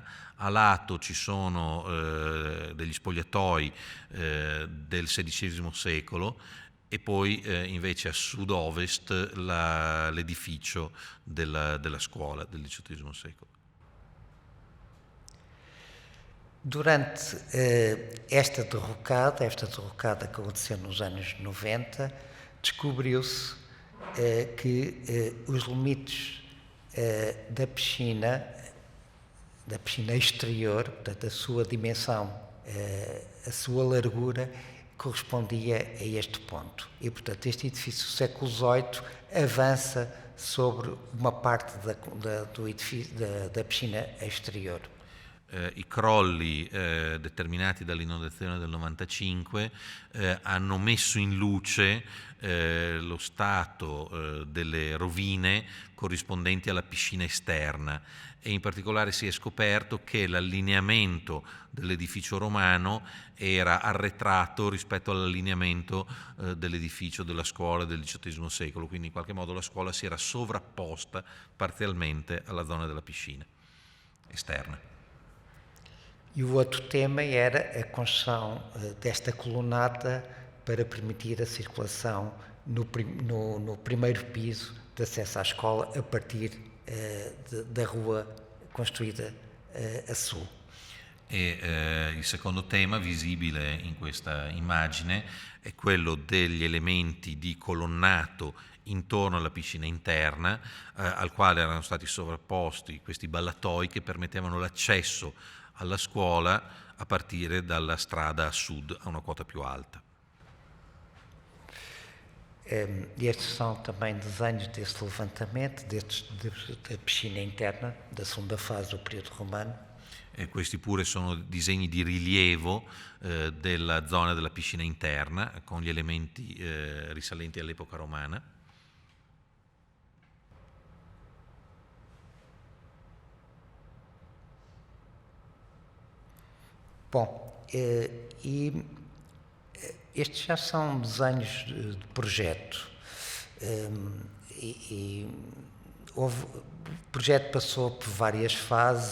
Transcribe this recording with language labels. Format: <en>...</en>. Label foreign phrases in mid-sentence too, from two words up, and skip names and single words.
<it>A lato ci sono degli spogliatoi del XVI secolo, e poi invece a sud-ovest l'edificio della scuola del XVIII secolo.</it> <pt>Durante esta derrocada que aconteceu nos anos 90, descobriu-se que os limites da piscina exterior, portanto a sua dimensão, a sua largura, correspondia a este ponto. E, portanto, este edifício do século XVIII avança sobre uma parte do edifício, da piscina exterior.</pt> <it>I crolli determinati dall'inondazione del 95 hanno messo in luce lo stato delle rovine corrispondenti alla piscina esterna, e in particolare si è scoperto che l'allineamento dell'edificio romano era arretrato rispetto all'allineamento dell'edificio della scuola del XVIII secolo, quindi in qualche modo la scuola si era sovrapposta parzialmente alla zona della piscina esterna.</it> <pt>E o outro tema era a construção desta colunata para permitir a circulação no primeiro piso de acesso à escola a partir da rua construída a sul.</pt> <it>E il secondo tema visibile in questa immagine è quello degli elementi di colonnato intorno alla piscina interna, al quale erano stati sovrapposti questi ballatoi che permettevano l'accesso alla scuola a partire dalla strada a sud, a una quota più alta.</it> <pt>Estes são também desenhos desse levantamento, da piscina interna, da segunda fase do período romano.</pt> <it>E questi pure sono disegni di rilievo della zona della piscina interna, con gli elementi risalenti all'epoca romana.</it> <pt>Bom, e estes já são desenhos de projeto. O projeto passou por várias fases.</pt>